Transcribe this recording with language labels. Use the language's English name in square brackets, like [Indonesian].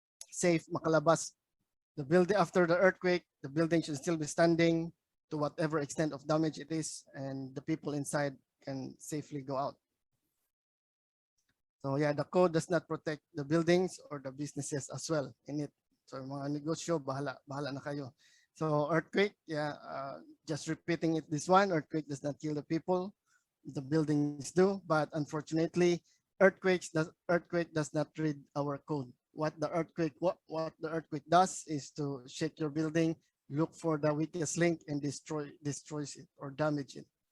[English] safe, [Filipino] makalabas. [English] The building after the earthquake, the building should still be standing to whatever extent of damage it is, and the people inside can safely go out. So yeah, the code does not protect the buildings or the businesses as well in it. [Filipino] So mga negosyo, bahala na kayo. [English] So earthquake, yeah, just repeating it, this one, earthquake does not kill the people, the buildings do, but unfortunately, earthquake does not read our code. What the earthquake does is to shake your building, look for the weakest link and destroys it or damage it.